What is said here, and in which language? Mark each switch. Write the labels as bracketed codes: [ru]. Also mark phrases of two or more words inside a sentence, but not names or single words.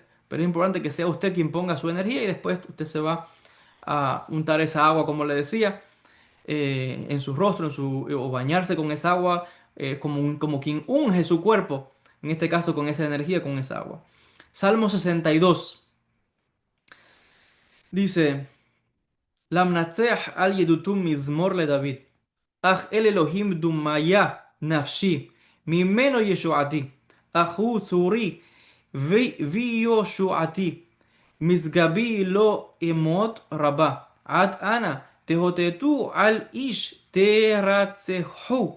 [es] Pero es importante que sea usted quien ponga su energía y después usted se va a untar esa agua, como le decía, en su rostro, o bañarse con esa agua, como quien unge su cuerpo, en este caso con esa energía, con esa agua. Salmo 62 dice... [he] למנצח על ידותו מזמור לדוד. אך אל אלוהים דומיה נפשי, ממנו ישועתי. אך הוא צורי ויושועתי. משגבי לא אמות רבה, עד אנה תהותתו על איש תרצחו.